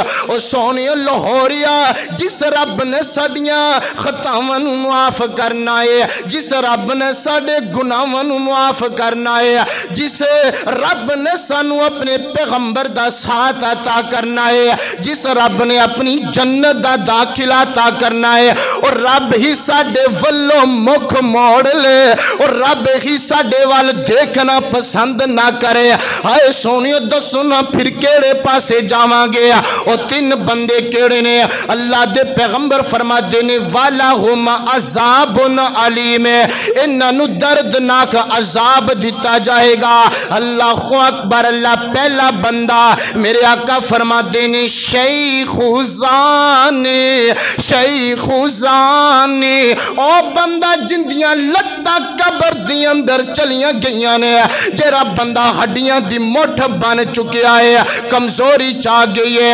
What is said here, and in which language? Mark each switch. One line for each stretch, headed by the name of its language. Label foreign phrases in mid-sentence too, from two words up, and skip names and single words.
Punjabi: اور سونیو لاہوریا، جس رب نے ساڈیاں خطاواں نوں معاف کرنا ہے، جس رب نے ساڈے گناہاں نوں معاف کرنا ہے، جس رب نے سانوں اپنے پیغمبر دا ساتھ عطا کرنا ہے، جس رب نے اپنی جنت دا داخلہ عطا کرنا ہے، اور رب ہی ساڈے ولوں مکھ موڑ لے، اور رب ہی ساڈے وال ویکھنا پسند نہ کرے. ہائے سونیو دسو نا فیر کیہڑے پاسے جاواں گے. اور تین بندے کیہڑے نے? اللہ دے پیغمبر فرماتے نے
Arabic: ولهم عذاب أليم,
Punjabi: انہاں نوں دردناک عذاب دتا جائے گا.
Arabic: الله أكبر الله.
Punjabi: پہلا بندہ میرے آقا فرماتے نے شیخ زانی، شیخ زانی، او بندہ جندیاں لتاں قبر دی اندر چلیاں گئیاں نے، جیہڑا بندہ ہڈیاں دی مٹھ بن چکیا ہے، کمزوری چا گئی ہے.